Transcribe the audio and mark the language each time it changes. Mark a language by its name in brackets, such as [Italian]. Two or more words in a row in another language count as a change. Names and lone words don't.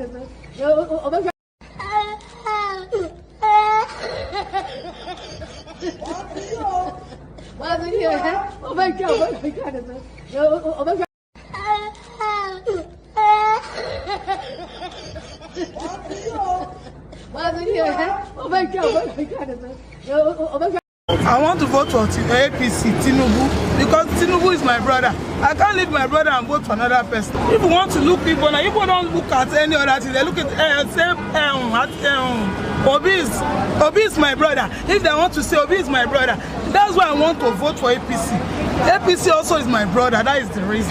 [English] Oh my God. Oh my God, oh my God. Oh my God. Oh my God, oh my God. Oh my God. I want to vote for APC, Tinubu, because Tinubu is my brother. I can't leave my brother and vote for another person. If you want to look people, now people don't look at any other thing. They look at Obi is my brother. If they want to say Obi is my brother, that's why I want to vote for APC. APC also is my brother. That is the reason.